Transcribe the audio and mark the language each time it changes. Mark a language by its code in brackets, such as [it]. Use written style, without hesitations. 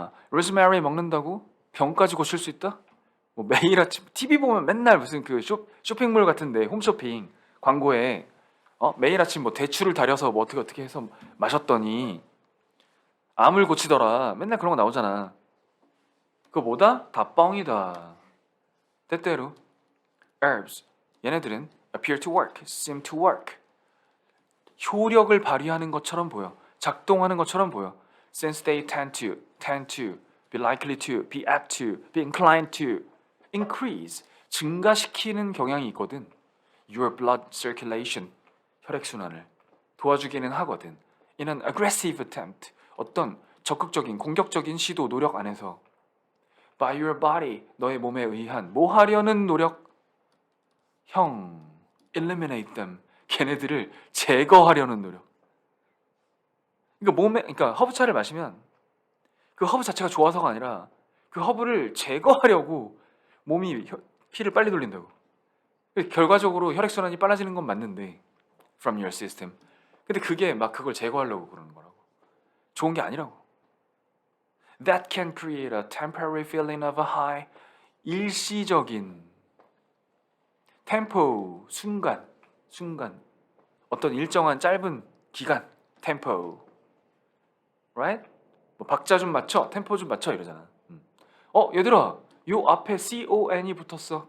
[ko] 로즈메리 먹는다고 병까지 고칠 수 있다? 뭐 매일 아침 TV 보면 맨날 무슨 그 쇼핑몰 같은데 홈쇼핑 광고에 매일 아침 뭐 대추를 달여서 뭐 어떻게 해서 마셨더니 암을 고치더라. 맨날 그런 거 나오잖아. 그거 뭐다? 다 뻥이다. 때때로 herbs 얘네들은 [en] appear to work, seem to work [ko] 효력을 발휘하는 것처럼 보여. 작동하는 것처럼 보여. [en] Since they tend to, be likely to, be apt to, be inclined to, increase [ko] 증가시키는 경향이 있거든. [en] Your blood circulation [ko] 혈액순환을 도와주기는 하거든. [en] In an aggressive attempt [ko] 어떤 적극적인 공격적인 시도 노력 안에서 [en] by your body [ko] 너의 몸에 의한 뭐 하려는 노력 형 [en] eliminate them [ko] 걔네들을 제거하려는 노력. 그러니까 허브차를 마시면 그 허브 자체가 좋아서가 아니라 그 허브를 제거하려고 몸이 피를 빨리 돌린다고. 결과적으로 혈액순환이 빨라지는 건 맞는데 [en] from your system. [ko] 근데 그게 막 그걸 제거하려고 그러는 거라고. 좋은 게 아니라고. [en] That can create a temporary feeling of a high. [ko] 일시적인 템포 순간 어떤 일정한 짧은 기간 템포 right? 뭐 박자 좀 맞춰 템포 좀 맞춰 이러잖아. 얘들아 요 앞에 con이 붙었어.